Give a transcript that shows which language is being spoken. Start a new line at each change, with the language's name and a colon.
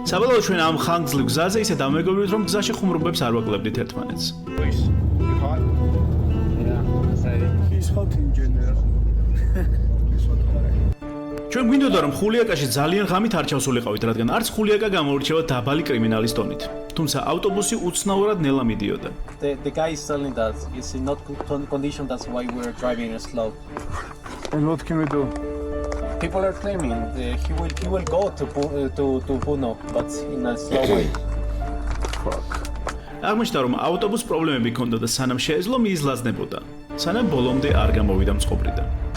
Georgian: საბოლოოდ ჩვენ ამ ხანგრძლივ გზაზე ისე დამეგობრდით რომ გზაში ხუმრობებს არ ვაკლებდით ერთმანეთს.
English: He's hot in general.
Georgian: ჩვენ გვინდოდა რომ ხულიაკაში ძალიან ღამით არ ჩავსულიყავით, რადგან არც ხულიაკა გამოურჩევა დაბალი კრიმინალის ტონით. თუმცა ავტობუსი უცნაურად ნელა მიდიოდა.
English: The guy is telling that it's in not good condition, that's why we're driving slow. And what can we do? People are claiming he will go to Puno, but in a slow way. Fuck.
Georgian: აღმოჩნდა რომ ავტობუსს პრობლემები ჰქონდა და სანამ შეეძლო მიიზლაზნებოდა. სანამ ბოლომდე არ გამოვიდა მწყობრიდან.